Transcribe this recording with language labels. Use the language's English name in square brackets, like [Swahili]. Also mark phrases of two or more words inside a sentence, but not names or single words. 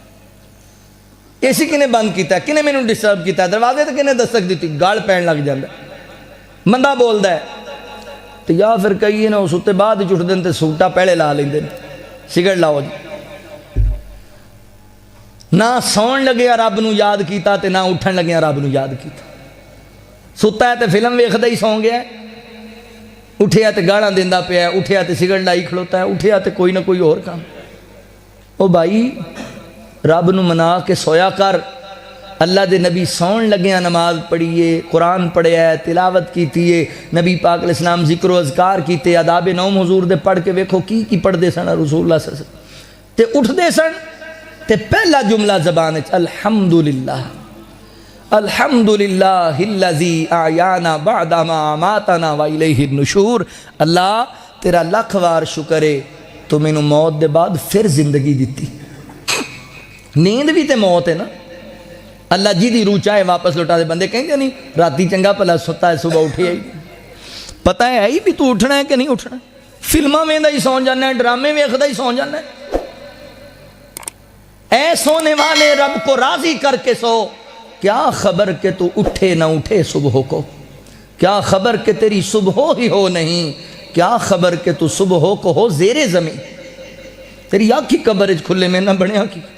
[Punjabi] اے سی کنے بند کیتا ہے کنے مینوں ڈسٹرب کیتا ہے دروازے تے کنے دستک دیتی گاڑ پین لگ جاندا بندہ بولدا ہے تے یا پھر کئی نے اس تے بعد اٹھ دین تے سوٹا پہلے لا لیندے سگڑ لاؤ جی نہ سون لگیا رب نو یاد کیتا تے نہ اٹھن لگیا رب نو یاد کیتا ستا ہے تے فلم ویکھدا ہی سو گیا ہے اٹھیا تے گاڑاں دیندا پیا ہے اٹھیا تے سگڑ لائی کھڑوتا ہے اٹھیا تے کوئی نہ کوئی اور کام او بھائی رب نو منا کے سویا کر اللہ دے نبی سون لگیا نماز پڑھیے قرآن پڑھیا ہے تلاوت کیتی ہے نبی پاک [Arabic] علیہ السلام [Punjabi] ذکر و اذکار کیتے آداب نوم حضور دے پڑھ کے ویکھو کی پڑھ دے سن رسول اللہ [Arabic] صلی اللہ علیہ وسلم [Punjabi] تے اٹھ دے سن تے پہلا جملہ زبان وچ الحمدللہ [Arabic] الحمدللہ الذی احیانا بعد ما اماتنا والیہ النشور [Punjabi] اللہ تیرا لاکھ وار شکر ہے تو مینو موت دے بعد پھر زندگی دیتی نیند بھی تے موت ہے نا اللہ جی دی روح چاہے واپس لوٹا دے بندے کہیں گے نہیں راتی چنگا پلا ستا ہے صبح اٹھے آئی پتہ ہے آئی بھی تو اٹھنا ہے کہ نہیں اٹھنا فلمہ میں دا ہی سون جانا ہے ڈرامے میں دا ہی سون جانا ہے [Urdu] اے سونے والے رب کو راضی کر کے سو کیا خبر کہ تو اٹھے نہ اٹھے صبح کو کیا خبر کہ تیری صبح ہی ہو نہیں کیا خبر کہ تو صبح کو ہو زیر زمین تیری آنکھ کی قبر کھلے میں نہ بنے آنکھ کی